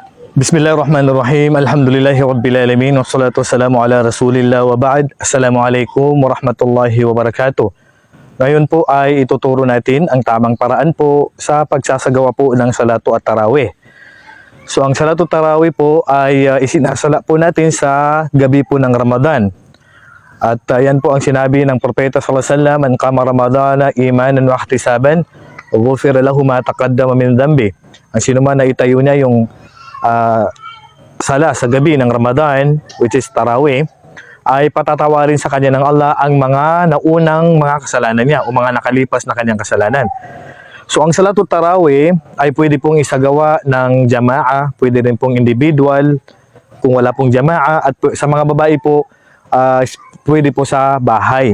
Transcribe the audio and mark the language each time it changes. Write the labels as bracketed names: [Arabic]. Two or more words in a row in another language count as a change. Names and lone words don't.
[Arabic] بسم الله الرحمن الرحيم. الحمد لله رب العالمين. والصلاة والسلام على رسول الله وبعد. السلام عليكم ورحمة الله وبركاته. [Filipino] Ngayon po ay ituturo natin ang tamang paraan po sa pagsasagawa po ng salatu at tarawih. So ang [Arabic] صلاة التراويح [Filipino] po ay isinasala po natin sa gabi po ng Ramadan. At yan po ang sinabi ng Propeta [Arabic] صلى الله عليه وسلم, "من قام رمضان إيمانا واحتسابا، غفر له ما تقدم من ذنبه." [Filipino] Ang sino man na itayo niya yung sala sa gabi ng Ramadan, [English] which is [Filipino] tarawih, ay patatawarin sa kanya ng Allah ang mga naunang mga kasalanan niya o mga nakalipas na kanyang kasalanan. So ang [Arabic] صلاة التراويح [Filipino] ay pwede pong isagawa ng jamaa, pwede rin pong individual kung wala pong jamaa, at sa mga babae po pwede po sa bahay.